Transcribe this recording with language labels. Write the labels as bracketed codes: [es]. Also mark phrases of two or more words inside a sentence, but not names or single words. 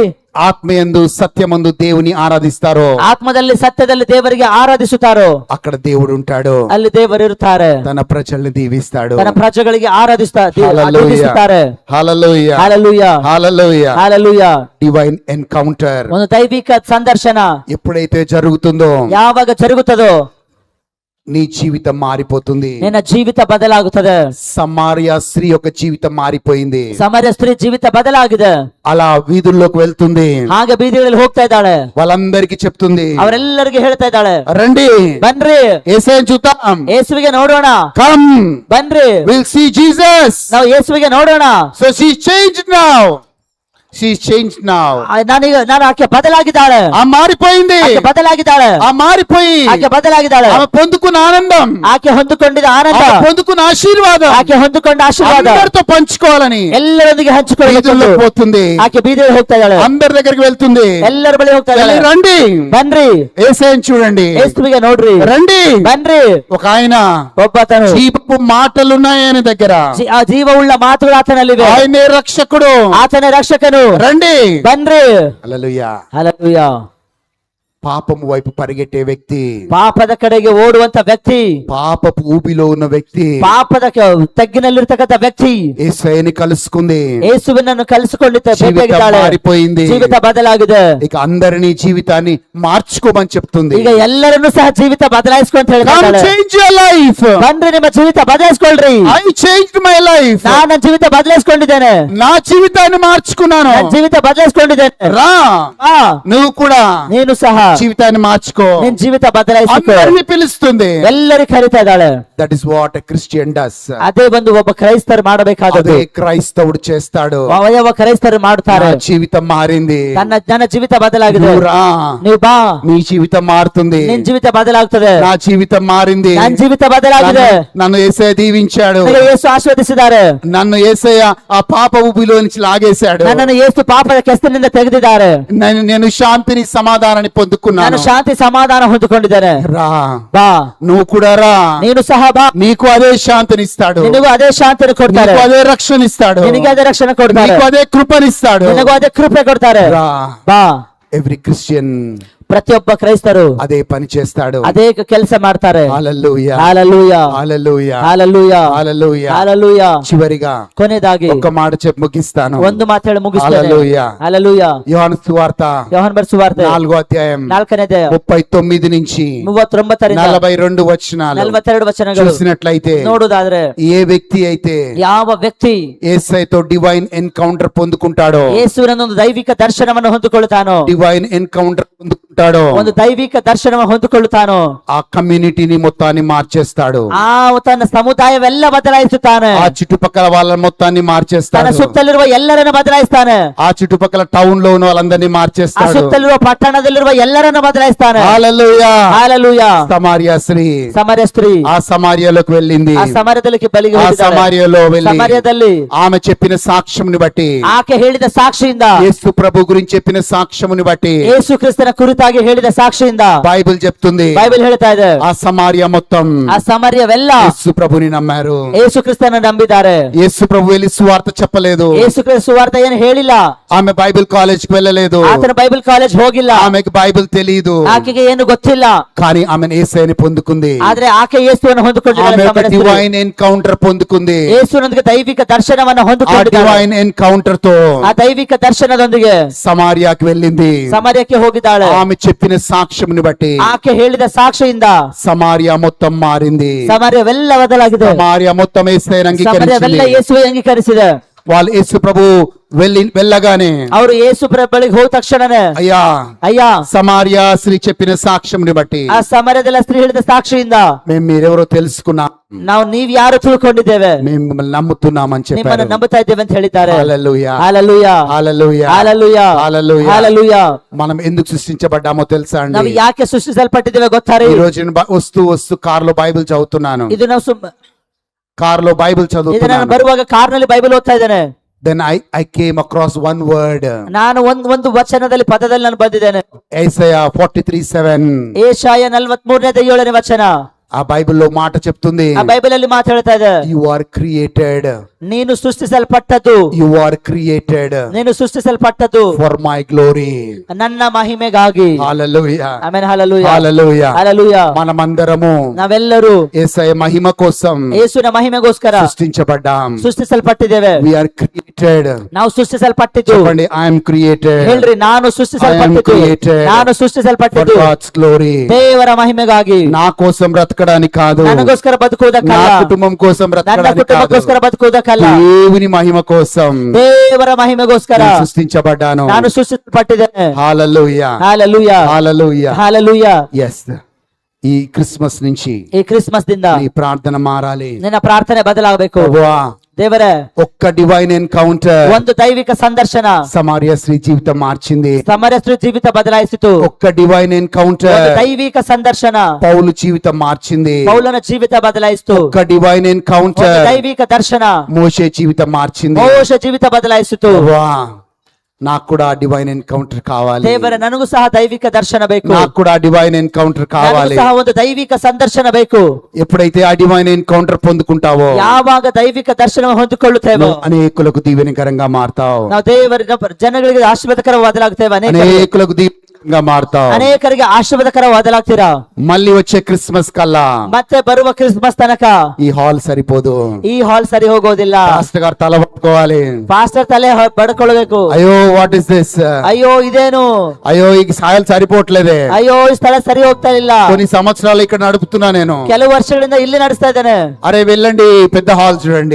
[te] ఆత్మయందు సత్యమందు దేవుని ఆరాధిస్తారో [kn] ಆತ್ಮದಲ್ಲಿ ಸತ್ಯದಲ್ಲಿ ದೇವರಿಗೆ ಆರಾಧಿಸುತ್ತಾರೋ [te] అక్కడ దేవుడు ఉంటాడు. [kn] ಅಲ್ಲಿ ದೇವರು ಇರುತ್ತಾರೆ. [te] తన ప్రజల్ని దీవిస్తాడు. [kn] ತನ್ನ ಪ್ರಜೆಗಳಿಗೆ ಆರಾಧಿಸುತ್ತಾರೆ. [te] హల్లెలూయా హల్లెలూయా హల్లెలూయా హల్లెలూయా. [en] divine encounter [kn] ಒಂದು ದೈವಿಕ ಸಂದರ್ಶನ [te] ఎప్పుడైతే జరుగుతుందో [kn] ಯಾವಾಗ ಜರುಗುತ್ತದೋ [te] నీ జీవితం మారిపోతుంది. [kn] ನಿನ್ನ ಜೀವಿತ ಬದಲಾಗುತ್ತದೆ. [te] సమారియా స్త్రీ యొక్క జీవితం మారిపోయింది. [kn] ಸಮರ್ಯ ಸ್ತ್ರೀ ಜೀವಿತ ಬದಲಾಗಿದೆ. [te] అలా వీధుల్లోకి వెళ్తుంది. [kn] ಹಾಗೆ ಬೀದಿಗಳಲ್ಲಿ ಹೋಗ್ತಾ ಇದ್ದಾಳೆ. [te] వాళ్ళందరికీ చెప్తుంది, [kn] ಅವರೆಲ್ಲರಿಗೆ ಹೇಳ್ತಾ ಇದ್ದಾಳೆ, [te] రండి [kn] ಬನ್ರಿ [te] యేసుని చూద్దాం. [kn] ಯೇಸುವಿಗೆ ನೋಡೋಣ. [en] కమ్ [kn] ಬನ್ರಿ [en] we'll see Jesus. [kn] ನಾವು ಯೇಸುವಿಗೆ ನೋಡೋಣ. [en] So she changed now. She is changed now. [kn] ನಾನು ಆಕೆ ಬದಲಾಗಿದ್ದಾಳೆ. [te] ఆ మారిపోయింది. [kn] ಆಕೆ ಬದಲಾಗಿದ್ದಾಳೆ. [te] ఆ మారిపోయి [kn] ಆಕೆ బదలాగిದ್ದಾಳೆ. [te] ఆమె పొందుకున్న ఆనందం, [kn] ಆಕೆ ಹೊಂದಿಕೊಂಡಿದ ಆನಂದ, [te] ఆమె పొందుకున్న ఆశీర్వాదం [kn] ಆಕೆ ಹೊಂದಿಕೊಂಡ ಆಶೀರ್ವಾದ [te] అందరితో పంచుకోవాలని [kn] ಎಲ್ಲರೊಂದಿಗೆ ಹಂಚಿಕೊಳ್ಳಲು [te] వీధుల్లోకి పోతుంది. [kn] ಆಕೆ ಬೀದಿಗೆ ಹೋಗ್ತಾ ಇದ್ದಾಳೆ. [te] అందరి దగ్గరికి వెళ్తుంది. [kn] ಎಲ್ಲರ ಬಳಿ ಹೋಗ್ತಾ ಇದ್ದಾಳೆ. [te] రండి [kn] ಬನ್ರಿ [te] యేసయ్యని చూడండి. [kn] ಯೇಸುವಿಗೆ ನೋಡ್ರಿ. [te] రండి. [kn] ಬನ್ರಿ. [te] ఒక ఆయన [kn] ಒಬ್ಬತನು [te] జీవపు మాటలున్నాయి ఆయన దగ్గర. [kn] ಆ ಜೀವವುಳ್ಳ ಮಾತುಗಳು ಆತನಲ್ಲಿವೆ. [te] ఆయనే రక్షకుడు. [kn] ಆತನೇ ರಕ್ಷಕನು. [te] రండి. [kn] ಬನ್ರಿ. [te] హల్లెలూయా. [kn] ಹಲ್ಲೆಲೂಯಾ. [te] పాపము వైపు పరిగెట్టే వ్యక్తి, [kn] ಪಾಪದ ಕಡೆಗೆ ಓಡುವಂತ ವ್ಯಕ್ತಿ, [te] పాపపు ఊబిలో ఉన్న వ్యక్తి, [kn] ಪಾಪದ ತಗ್ಗಿನಲ್ಲಿರ್ತಕ್ಕಂಥ ವ್ಯಕ್ತಿ [te] యేసయ్యని కలుసుకుంది. [kn] ಯೇಸುವಿನನ್ನು ಕಲಿಸಿಕೊಂಡಿದ್ದ [te] జీవితం మారిపోయింది. [kn] ಜೀವಿತ ಬದಲಾಗಿದೆ. [te] ఇక అందరినీ జీవితాన్ని మార్చుకోమని చెప్తుంది. [kn] ಈಗ ಎಲ್ಲರನ್ನು ಸಹ ಜೀವಿತ ಬದಲಾಯಿಸ್ಕೊಂತ [en] Come [kn] ಹೇಳ್ತಾರೆ. [en] change your life. [kn] ಬನ್ರಿ ನಿಮ್ಮ ಜೀವಿತ ಬದಲಾಯಿಸ್ಕೊಳ್ರಿ. [en] I changed my life. [kn] ನಾನು ನನ್ನ ಜೀವಿತ ಬದಲಾಯಿಸ್ಕೊಂಡಿದ್ದೇನೆ. [te] నా జీవితాన్ని మార్చుకున్నాను. [kn] ನನ್ನ ಜೀವಿತ ಬದಲಾಯಿಸ್ಕೊಂಡಿದ್ದೇನೆ. [te] రా [kn] ಆ, [te] నువ్వు కూడా [kn] ನೀನು ಸಹ [te] జీవితాన్ని మార్చుకో. [kn] ನಿನ್ ಜೀವಿತ ಬದಲಾಯಿಸಿಕೊ. [te] అందరినీ పిలుస్తుంది. [kn] ಎಲ್ಲರಿಗೂ ಕರೀತಾ ಇದ್ದಾಳೆ. [en] That is what a Christian does. [kn] ಅದೇ ಒಂದು ಒಬ್ಬ ಕ್ರೈಸ್ತರು ಮಾಡಬೇಕಾದದ್ದು. [te] అదే క్రైస్తవుడు చేస్తాడు. [kn] ಯಾವ ಕ್ರೈಸ್ತರು ಮಾಡ್ತಾರೆ. [te] నా జీవితం మారింది. [kn] ನನ್ನ ಜೀವಿತ ಬದಲಾಗಿದೆ. [te] నువ్వు రా, [kn] ನೀವು ಬಾ, [te] నీ జీవితం మారుతుంది. [kn] ನಿನ್ ಜೀವಿತ ಬದಲಾಗ್ತದೆ. [te] నా జీవితం మారింది. [kn] ನನ್ನ జೀవిత బదలాಗಿದೆ. [te] నన్ను యేసయ్య దీవించాడు. [kn] ಯೇಸು ಆಶೀರ್ವದಿಸಿದ್ದಾರೆ. [te] నన్ను యేసయ్య ఆ పాప ఊబిలో నుంచి లాగేశాడు. [kn] ನನ್ನನ್ನು ಯೇಸು ಪಾಪದ ಕೆಸರಿನಿಂದ ತೆಗೆದಿದ್ದಾರೆ. [te] నేను శాంతిని సమాధానాన్ని పొందుకున్నాను. [kn] ನಾನು ಶಾಂತಿ ಸಮಾಧಾನ ಹೊಂದಿಕೊಂಡಿದ್ದೇನೆ. [te] రా, [kn] ಬಾ, [te] నువ్వు కూడా రా. [kn] ನೀನು ಸಹ ಬಾ, [te] నీకు అదే శాంతినిస్తాడు. [kn] ನಿನಗೂ ಅದೇ ಶಾಂತಿಯನ್ನು ಕೊಡ್ತಾರೆ. [te] నీకు అదే రక్షణిస్తాడు. [kn] ನಿನಗೆ ಅದೇ ರಕ್ಷಣೆ ಕೊಡ್ತಾರೆ. [te] నీకు అదే కృపనిస్తాడు. [kn] ನಿನಗೂ ಅದೇ ಕೃಪೆ ಕೊಡ್ತಾರೆ. [te] రా. [kn] ಬಾ. [en] every Christian [kn] ಪ್ರತಿಯೊಬ್ಬ ಕ್ರೈಸ್ತರು [te] అదే పని చేస్తాడు. [kn] ಅದೇ ಕೆಲಸ ಮಾಡ್ತಾರೆ. [te] హల్లెలూయా, హల్లెలూయా, హల్లెలూయా, హల్లెలూయా, హల్లెలూయా, హల్లెలూయా. చివరిగా [kn] ಕೊನೆಯದಾಗಿ [te] ఒక మాట చెప్పి ముగిస్తాను. [kn] ಒಂದು ಮಾತು ಹೇಳಿ ಮುಗಿಸ್ತೇನೆ. [te] హల్లెలూయా. హల్లెలూయా. యోహాను సువార్త [kn] ಯೋಹಾನ ಬರೆದ ಸುವಾರ್ತೆ [te] 4వ అధ్యాయం [kn] 4ನೇ ಅಧ್ಯಾಯ [te] 39 నుంచి [kn] 39ರಿಂದ [te] 42 వచనాలు [kn] 42 ವಚನಗಳು [te] చూసినట్లయితే, [kn] ನೋಡುವುದಾದ್ರೆ [te] ఏ వ్యక్తి అయితే [kn] ಯಾವ ವ್ಯಕ್ತಿ [te] యేసయ్యతో [en] divine encounter [te] పొందుకుంటాడో, [kn] ಯೇಸುವಿನ ಒಂದು ದೈವಿಕ ದರ್ಶನವನ್ನು ಹೊಂದಿಕೊಳ್ಳುತ್ತಾನೋ, [en] divine encounter [te] పొందుకుంటాడో, పొందుకుంటాడో [kn] ಒಂದು ದೈವಿಕ ದರ್ಶನವನ್ನು ಹೊಂದಿಕೊಳ್ಳುತ್ತಾನೋ [te] ఆ కమ్యూనిటీని మొత్తాన్ని మార్చేస్తాడు. [kn] ಆ ತನ್ನ ಸಮುದಾಯವೆಲ್ಲ ಬದಲಾಯಿಸುತ್ತಾನೆ. [te] ఆ చుట్టుపక్కల వాళ్ళ మొత్తాన్ని [kn] ತನ್ನ [te] మార్చేస్తాడు. [kn] ಸುತ್ತಲಿರುವ ಎಲ್ಲರನ್ನು ಬದಲಾಯಿಸ್ತಾನೆ. [te] ఆ చుట్టుపక్కల టౌన్ లో ఉన్న వాళ్ళందరినీ [kn] ಆ [te] మార్చేస్తాడు. [kn] ಸುತ್ತಲಿರುವ ಪಟ್ಟಣದಲ್ಲಿರುವ ಎಲ್ಲರನ್ನು ಬದಲಾಯಿಸ್ತಾನೆ. [te] హల్లెలూయా. హల్లెలూయా. సమారియా స్త్రీ సమరయ స్త్రీ ఆ సమార్యలోకి వెళ్ళింది. [kn] ಆ ಸಮರದಲ್ಲಿ ಬಲಿಗೆ [te] ఆ [kn] ಹೋಗಿದ್ದಾಳೆ. [te] సమార్యలో వెళ్ళి [kn] సమరಯದಲ್ಲಿ [te] ఆమె చెప్పిన సాక్ష్యంని బట్టి, [kn] ಆಕೆ ಹೇಳಿದ ಸಾಕ್ಷಿಯಿಂದ, [te] యేసు ప్రభు గురించి చెప్పిన సాక్ష్యముని బట్టి [kn] ಯೇಸು ಕ್ರಿಸ್ತನ ಕುರಿತಾಗಿ ಹೇಳಿದ ಸಾಕ್ಷಿಯಿಂದ [te] బైబిల్ చెప్తుంది [kn] ಬೈಬಲ್ ಹೇಳ್ತಾ ಇದೆ, [te] ఆ సమార్య మొత్తం [kn] ಆ ಸಮರಯವೆಲ್ಲ [te] యేసు ప్రభుని నమ్మారు. [kn] ಯೇಸು ಕ್ರಿಸ್ತನ ನಂಬಿದ್ದಾರೆ. [te] యేసు ప్రభు వెళ్ళి సువార్త చెప్పలేదు. [kn] ಯೇಸು ಕ್ರಿಸ್ತ ಸುವಾರ್ತ ಏನು ಹೇಳಿಲ್ಲ. [te] ఆమె [en] Bible college [te] కి వెళ్ళలేదు. [kn] ಆತನ [en] Bible college [kn] ಹೋಗಿಲ್ಲ. [te] ఆమెకు బైబిల్ తెలియదు. [kn] ಆಕೆಗೆ ಏನು ಗೊತ್ತಿಲ್ಲ. [te] కానీ ఆమె యేసయ్యని పొందుకుంది. [kn] ಆದ್ರೆ ಆಕೆ ಯೇಸುವನ್ನು ಹೊಂದಿಕೊಂಡಿದ್ದಾಳೆ. [te] ఆమె ఒక [en] divine encounter [te] పొందుకుంది. [kn] ಯೇಸುನೊಂದಿಗೆ ದೈವಿಕ ದರ್ಶನವನ್ನು [te] ఆ [kn] ಹೊಂದಿಕೊಂಡಿದ್ದಾಳೆ. [en] divine encounter [te] తో [kn] ಆ ದೈವಿಕ ದರ್ಶನದೊಂದಿಗೆ [te] సమార్యాకి వెళ్ళింది. [kn] ಸಮರಯಕ್ಕೆ ಹೋಗಿದ್ದಾಳೆ. [te] ఆమె చెప్పిన సాక్ష్యంని బట్టి [kn] ಆಕೆ ಹೇಳಿದ ಸಾಕ್ಷಿಯಿಂದ [te] సమార్య మొత్తం మారింది. [kn] ಸಮರಯವೆಲ್ಲ ಬದಲಾಗಿದೆ. [te] సమార్య మొత్తం యేసయ్యని [kn] ಸಮರಯವೆಲ್ಲ [te] అంగీకరించింది. [kn] ಯೇಸುವೆ ಅಂಗೀಕರಿಸಿದೆ. [te] వాళ్ళు యేసు ప్రభు వెళ్ళగానే [kn] ಅವರು ಯೇಸು ಬಳಿಗೆ ಹೋದ ತಕ್ಷಣನೇ, [te] అయ్యా [kn] ಅಯ್ಯ, [te] సమార్య స్త్రీ చెప్పిన సాక్ష్యంని బట్టి [kn] ಆ ಸಮರಯದ ಸ್ತ್ರೀ ಹೇಳಿದ ಸಾಕ್ಷಿಯಿಂದ [te] మేము మీరెవరో తెలుసుకున్నాం, [kn] ನಾವು ನೀವ್ ಯಾರು ತಿಳ್ಕೊಂಡಿದ್ದೇವೆ, [te] మేము మిమ్మల్ని నమ్ముతున్నామని [kn] ನಿಮ್ಮನ್ನು [te] చెప్పారు. [kn] ನಂಬುತ್ತಾ ಇದ್ದೇವೆ ಅಂತ ಹೇಳಿದ್ದಾರೆ. [te] హల్లెలూయా. హల్లెలూయా. హల్లెలూయా. హల్లెలూయా. హల్లెలూయా. హల్లెలూయా. మనం ఎందుకు సృష్టించబడ్డామో తెలుసా [kn] ನಾವು [te] అండి? [kn] ಯಾಕೆ ಸೃಷ್ಟಿಸಲ್ಪಟ್ಟಿದ್ದೇವೆ ಗೊತ್ತಾರೆ? [te] ఈ రోజు నేను వస్తూ కారులో బైబిల్ చదువుతున్నాను. [kn] ಇದು ನಾವು [te] కారులో బైబిల్ [kn] ಇದು ನಾನು [te] చదువుతున్నాను. [kn] ಬರುವಾಗ ಕಾರ್ನಲ್ಲಿ ಬೈಬಲ್ ಓದ್ತಾ ಇದ್ದೇನೆ. [en] Then I came across one word. [kn] ನಾನು ಒಂದು ವಚನದಲ್ಲಿ ಪದದಲ್ಲಿ ನಾನು ಬಂದಿದ್ದೇನೆ. [en] Isaiah 43:7. [kn] ಏಷಾಯ 43:7 ವಚನ. [te] ఆ బైబిల్లో మాట చెప్తుంది, [kn] ಆ ಬೈಬಲ್ ಅಲ್ಲಿ ಮಾತಾಡ್ತಾ ಇದೆ, [en] you are created, [kn] ನೀನು ಸೃಷ್ಟಿಸಲ್ಪಟ್ಟದ್ದು, [en] you are created [kn] ನೀನು ಸೃಷ್ಟಿಸಲ್ಪಟ್ಟದ್ದು [en] for my glory. [kn] ನನ್ನ ಮಹಿಮೆಗಾಗಿ. [te] హల్లెలూయా. [kn] ಆಮೆನ್. ಹల్లೆಲೂಯಾ. [te] హల్లెలూయా. హల్లెలూయా. మనమందరము [kn] ನಾವೆಲ್ಲರೂ [te] యేసయ్య మహిమ కోసం [kn] ಯೇಸುವಿನ ಮಹಿಮೆಗೋಸ್ಕರ [te] సృష్టించబడ్డాం. [kn] ಸೃಷ್ಟಿಸಲ್ಪಟ್ಟಿದ್ದೇವೆ. [en] We are created. [kn] ನಾವು ಸೃಷ್ಟಿಸಲ್ಪಟ್ಟಿದ್ದು. [te] చెప్పండి, [en] I am created [kn] ಹೇಳ್ರಿ, ನಾನು ಸೃಷ್ಟಿಸಲ್ಪಟ್ಟಿದ್ದು, [en] created [kn] ನಾನು [en] for [kn] ಸೃಷ್ಟಿಸಲ್ಪಟ್ಟಿದ್ದು [en] God's glory. [kn] ದೇವರ ಮಹಿಮೆಗಾಗಿ. [te] నా కోసం బ్రతకడానికి కాదు, [kn] ನನಗೋಸ್ಕರ [te] నా [kn] ಬದುಕುವುದಕ್ಕಲ್ಲ, [te] కుటుంబం కోసం [kn] ನನ್ನ [te] బ్రతకడానికి కాదు, [kn] ಕುಟುಂಬಕ್ಕೋಸ್ಕರ ಬದುಕುವುದಕ್ಕಲ್ಲ, [te] దేవుని మహిమ కోసం [kn] ದೇವರ ಮಹಿಮೆಗೋಸ್ಕರ [te] నేను సృష్టించబడ్డాను. [kn] ನಾನು ಸೃಷ್ಟಿಸಲ್ಪಟ್ಟಿದ್ದೇನೆ. [te] హల్లెలూయా. హల్లెలూయా. హల్లెలూయా. హల్లెలూయా. yes. ఈ క్రిస్మస్ నుంచి [kn] ಈ ಕ್ರಿಸ್ಮಸ್ ದಿಂದ [te] నీ ప్రార్థన మారాలి. [kn] ನಿನ್ನ ಪ್ರಾರ್ಥನೆ ಬದಲಾಗಬೇಕು. [te] ప్రభువా, [kn] ದೇವರೇ, [te] ఒక్క [en] divine encounter [kn] ಒಂದು ದೈವಿಕ ಸಂದರ್ಶನ [te] సమార్య స్త్రీ జీవితం మార్చింది. [kn] ಸಮರಸ್ತ್ರೀ ಜೀವಿತ ಬದಲಾಯಿಸಿತು. [te] ఒక్క డివైన్ [kn] ಒಂದು [te] ఎన్కౌంటర్ [kn] ದೈವಿಕ ಸಂದರ್ಶನ [te] పౌలు జీవితం మార్చింది. [kn] ಪೌಲನ ಜೀವಿತ ಬದಲಾಯಿಸಿತು. [te] ఒక్క డివైన్ [kn] ಒಂದು [te] ఎన్కౌంటర్ [kn] ದೈವಿಕ ದರ್ಶನ [te] మోషే జీవితం మార్చింది. [kn] ಮೋಶ ಜೀವಿತ ಬದಲಾಯಿಸಿತು. [te] ప్రభువా, నాకు కూడా [en] divine encounter [te] కావాలి. [kn] ದೇವರ ನನಗೂ ಸಹ ದೈವಿಕ ದರ್ಶನ ಬೇಕು. [te] నాకు కూడా [en] divine encounter [kn] ನನಗೂ [te] కావాలి. [kn] ಸಹ ಒಂದು ದೈವಿಕ ಸಂದರ್ಶನ ಬೇಕು. [te] ఎప్పుడైతే ఆ [en] divine encounter [te] పొందుకుంటావో [kn] ಯಾವಾಗ ದೈವಿಕ ದರ್ಶನ ಹೊಂದಿಕೊಳ್ಳುತ್ತೇವೆ, [te] నువ్వు అనేకులకు దీవెనకరంగా మారుతావు. [kn] ನಾವು ದೇವರ ಜನಗಳಿಗೆ ಆಶೀರ್ವಾದಕರ ಬದಲಾಗ್ತೇವೆ. [te] అనేకులకు దీవెనకరంగా మారుతావు. [kn] ಅನೇಕರಿಗೆ ಆಶೀರ್ವಾದಕರ ಬದಲಾಗ್ತೀರಾ. [te] మళ్ళీ వచ్చే క్రిస్మస్ కల్లా [kn] ಮತ್ತೆ ಬರುವ ಕ್ರಿಸ್ಮಸ್ ತನಕ [te] ఈ హాల్ సరిపోదు. [kn] ಈ ಹಾಲ್ ಸರಿ ಹೋಗೋದಿಲ್ಲ. [te] పాస్టర్ గారు తల పట్టుకోవాలి. [kn] ಪಾಸ್ಟರ್ ತಲೆ ಬಡ್ಕೊಳ್ಬೇಕು. [te] అయ్యో [en] what is this, [kn] ಅಯ್ಯೋ ಇದೇನು, [te] అయ్యో ఈ సాయలు సరిపోవట్లేదే, [kn] ಅಯ್ಯೋ ಈ ಸ್ಥಳ ಸರಿ ಹೋಗ್ತಾ ಇಲ್ಲ, [te] కొన్ని సంవత్సరాలు ఇక్కడ నడుపుతున్నా నేను. [kn] ಕೆಲವು ವರ್ಷಗಳಿಂದ ಇಲ್ಲಿ ನಡೆಸ್ತಾ ಇದ್ದೇನೆ. [te] అరే వెళ్ళండి పెద్ద హాల్ చూడండి,